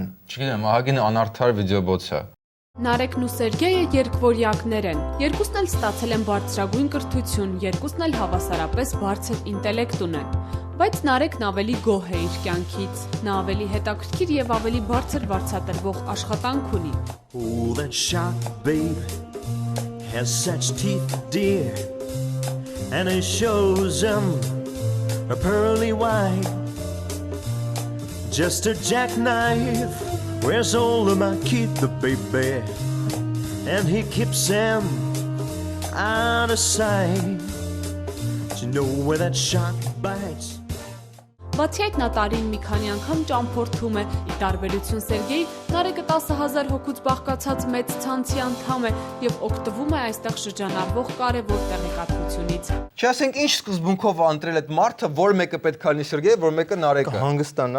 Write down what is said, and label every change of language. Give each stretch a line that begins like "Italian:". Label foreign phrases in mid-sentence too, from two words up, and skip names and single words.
Armenian: Չգիտեմ, ահագին անարդար վիդեոբոց է։ Նարեկն ու Սերգեյը երկվորյակներ են։ Երկուսն էլ ստացել են բարձրագույն կրթություն, երկուսն էլ հավասարապես բարձր ինտելեկտ ունեն։ Բայց Նարեկն ավելի գոհ է իր կյանքից։ Նա ավելի հետաքրքիր եւ ավելի բարձր վարձատրվող աշխատանք ունի։
English: Oh, that shark, babe, has such teeth, dear, and it shows them a pearly white. Just a jackknife, where's all of my keep the baby, and he keeps them out of sight. Do you know where that shark bites?
Armenian: Բացի այդ նա տարին մի քանի անգամ ճամփորդում է, ի տարբերություն Սերգեյի, Նարեկը 10,000 հոգուց բաղկացած մեծ ցանցի անդամ է եւ օգտվում է այստեղ շրջանառվող կարևոր տեղեկատվությունից։ Չասենք ինչ սկզբունքով ընտրել այդ մարդը, որ մեկը պետք է լինի Սերգեյը, որ մեկը Նարեկը։